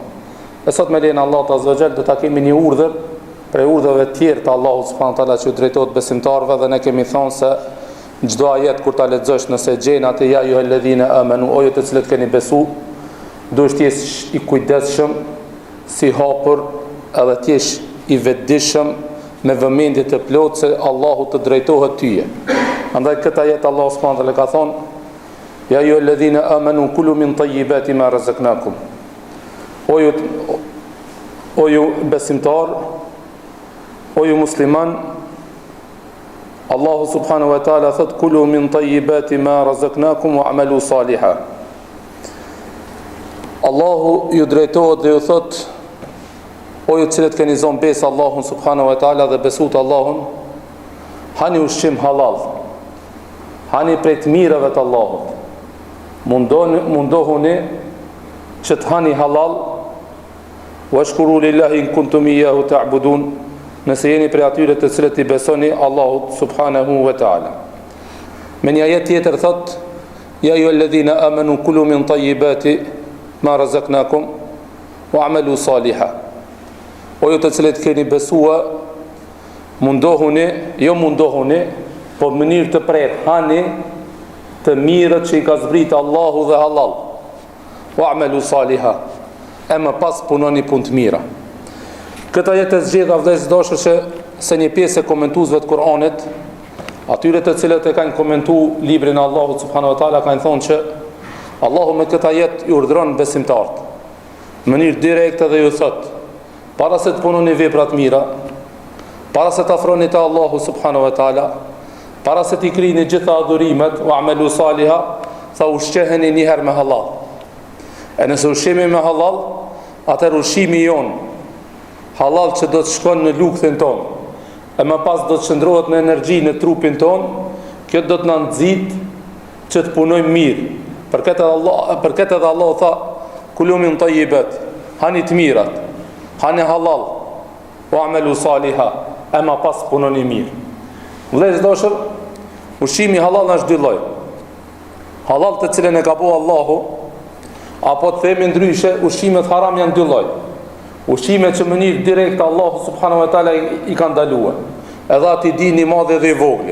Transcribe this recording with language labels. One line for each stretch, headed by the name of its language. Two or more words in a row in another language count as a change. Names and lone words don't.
Albanian: E sot me lejen
Arabic: الله عز وجل
Albanian: do ta kemi një urdhër prej urdhëve të tjerë të Allahut
Arabic: سبحانه وتعالى
Albanian: që drejtohet besimtarëve, dhe ne kemi thënë se çdo ajet kur ta lexosh nëse gjen atë
Arabic: يا أيها الذين آمنوا,
Albanian: o ju të cilët keni besu, duhet të jesh i kujdesshëm, si hapur, edhe të jesh i vetëdijshëm, me vëmendje të plotë se Allahu të drejtohet tyje. Andaj këtë ajet Allah
Arabic: سبحانه وتعالى
Albanian: ka thonë:
Arabic: يا أيها الذين آمنوا كلوا من طيبات ما رزقناكم.
Albanian: O ju besimtar, o ju musliman, Allahu
Arabic: سبحانه وتعالى
Albanian: thot:
Arabic: كلوا من طيبات ما رزقناكم واعملوا صالحا.
Albanian: Allahu ju drejtohet dhe ju thot: o ju cilët keni zonë besë Allahun
Arabic: سبحانه وتعالى
Albanian: dhe besut Allahun, hani ushqim halal, hani prej të mirëve të Allahut, mundohuni që të hani halal,
Arabic: واشكروا لله إن كنتم إياه تعبدون,
Albanian: nëse jeni prej atyre të cilët i besoni Allahut
Arabic: سبحانه وتعالى.
Albanian: Me një ajet tjetër thot:
Arabic: يا أيها الذين آمنوا كلوا من طيبات ما رزقناكم واعملوا صالحا.
Albanian: O ju të cilët keni besua, mundohuni, po në mënyrë të prerë, hani të mirët që i ka zbritë Allahu dhe halal.
Arabic: واعملوا صالحا,
Albanian: e më pas punoni punë të mira. Këta jetë e zgjedha vëllezër dashur se një pjesë e komentuesve të Kur'anit, atyre të cilët e kanë komentuar librin e Allahut
Arabic: سبحانه وتعالى,
Albanian: kanë thonë që Allahu me këta jetë i urdhëron besimtarët në mënyrë direkte dhe ju thotë: para se të punoni vepra të mira, para se të afroni te Allahu
Arabic: سبحانه وتعالى,
Albanian: para se të krijeni gjitha adhurimet,
Arabic: واعملوا صالحا,
Albanian: sa ushqeheni një herë me halal. E nëse ushqemi me halal, atëherë ushqimi jon halal që do të shkon në lugthin ton, e më pas do të shndrohet në energji në trupin ton, kjo do të na nxit që të punojmë mirë. Për këtë edhe Allah tha:
Arabic: كلوا من طيبات,
Albanian: hani të mirat, hani halal,
Arabic: واعملوا صالحا,
Albanian: e më pas punoni mirë. Vëllezër dashur, ushqimi halal është dy lloj. Halal të cilën e ka bëu Allahu, apo të themi ndryshe, ushqimet haram janë dy lloj. Ushqimet që në mënyrë direkte Allahu
Arabic: سبحانه وتعالى
Albanian: i ka ndaluar, edhe aty dini i madh dhe i vogël.